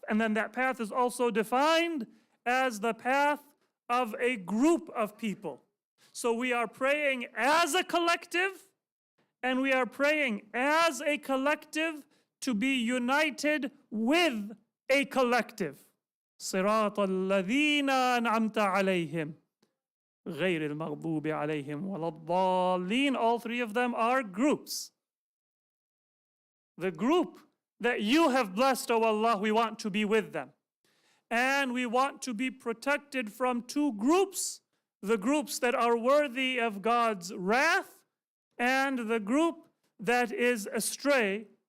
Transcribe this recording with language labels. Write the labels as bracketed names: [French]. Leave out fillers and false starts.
[English] And then that path is also defined as the path of a group of people. So we are praying as a collective, and we are praying as a collective to be united with a collective. [Arabic] صراط الذين أنعمت عليهم غير المغضوب عليهم ولا الضالين. [English] All three of them are groups. The group that you have blessed, O Allah, we want to be with them. And we want to be protected from two groups: the groups that are worthy of God's wrath and the group that is astray.